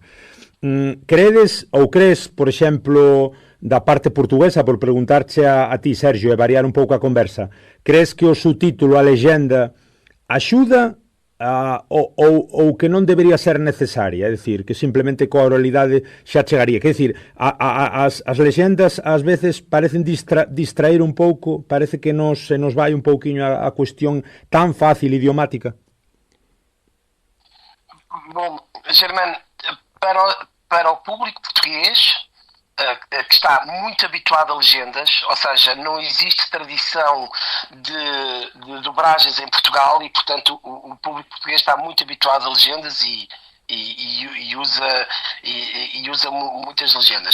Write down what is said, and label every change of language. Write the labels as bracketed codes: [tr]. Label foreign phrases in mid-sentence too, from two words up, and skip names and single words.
[gl] Crees, por exemplo, da parte portuguesa, por preguntarche a ti, Sergio, e variar un pouco a conversa, crees que o subtítulo, a lexenda, axuda ou que non debería ser necesaria? É dicir, que simplemente coa oralidade xa chegaría. Quer dicir, as lexendas ás veces parecen distraer un pouco, parece que se nos vai un pouquiño a cuestión tan fácil idiomática. [pt] Bom, Germán, para o público português, que está muito habituado a legendas, ou seja, não existe tradição de dobragens em Portugal e, portanto, o público português está muito habituado a legendas e usa muitas legendas.